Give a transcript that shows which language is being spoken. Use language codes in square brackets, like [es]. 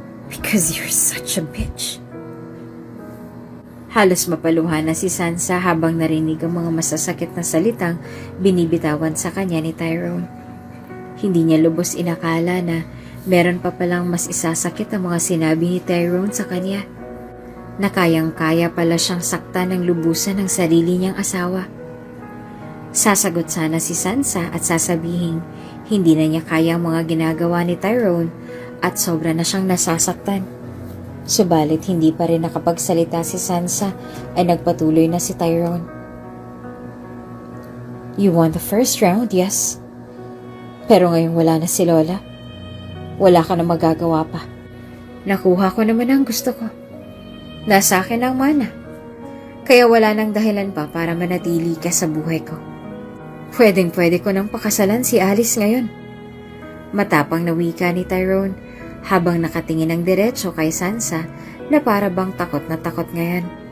[en] Because you're such a bitch. [tl] Halos mapaluhan na si Sansa habang narinig ang mga masasakit na salitang binibitawan sa kanya ni Tyrone. Hindi niya lubos inakala na meron pa palang mas isasakit ang mga sinabi ni Tyrone sa kanya. Na kayang-kaya pala siyang saktan ng lubusan ng sarili niyang asawa. Sasagot sana si Sansa at sasabihin hindi na niya kaya ang mga ginagawa ni Tyrone at sobra na siyang nasasaktan. Subalit hindi pa rin nakapagsalita si Sansa ay nagpatuloy na si Tyrone. [en] You won the first round, yes. [tl] Pero ngayon wala na si Lola. Wala ka na magagawa pa. Nakuha ko naman ang gusto ko. Nasa akin ang mana. Kaya wala nang dahilan pa para manatili ka sa buhay ko. Pwedeng-pwede ko nang pakasalan si Alice ngayon. Matapang na wika ni Tyrone habang nakatingin ng diretso kay Sansa na para bang takot na takot ngayon.